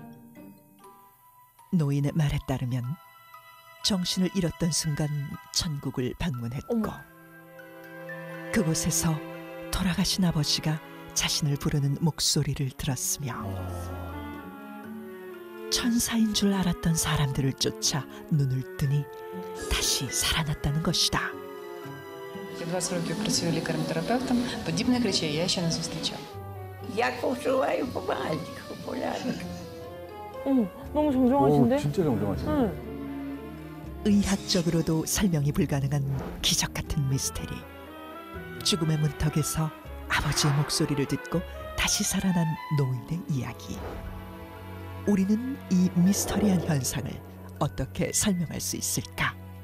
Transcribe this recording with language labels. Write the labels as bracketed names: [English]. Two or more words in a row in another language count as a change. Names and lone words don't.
[Korean] 노인의 말에 따르면 정신을 잃었던 순간 천국을 방문했고 그곳에서 돌아가신 아버지가 자신을 부르는 목소리를 들었으며 천사인 줄 알았던 사람들을 쫓아 눈을 뜨니 다시 살아났다는 것이다. [Ukrainian] 20 років працюю лікарем-терапевтом, подібних речей я ще не зустрічала. Я почуваю помаленьку, порядок. [Korean] 너무 정정하신데? 진짜 정정하시네. 의학적으로도 설명이 불가능한 기적 같은 미스테리. 죽음의 문턱에서 아버지의 목소리를 듣고 다시 살아난 노인의 이야기. 우리는 이 미스터리한 현상을 어떻게 설명할 수 있을까?